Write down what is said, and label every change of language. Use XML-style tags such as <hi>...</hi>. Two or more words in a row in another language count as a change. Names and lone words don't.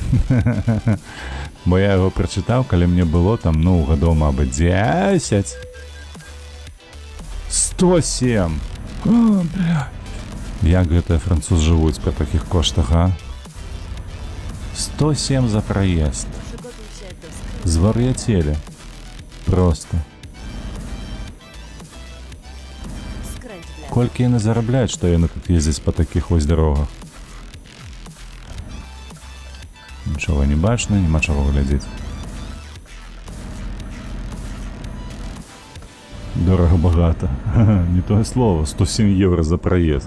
<be>Бо я яго прачытаў, калі мне было там, ну, гадоў, мабыць, 10. 107! О, бля. Як гэтыя француз жывуць пры такіх коштах, а? 107 за праезд.</be> <pl>Przygotuj się do skrętu.</pl> <be>Звар'яцелі. Просто.</be> <pl>Skręć w lewo.</pl> <be>Колькі яны зарабляюць, што яны тут ездзяць па такіх вось дарогах? Нічога не бачна, няма чаго глядзець. Дорага-багата. Не тое слово, 107 евро за праезд.</be>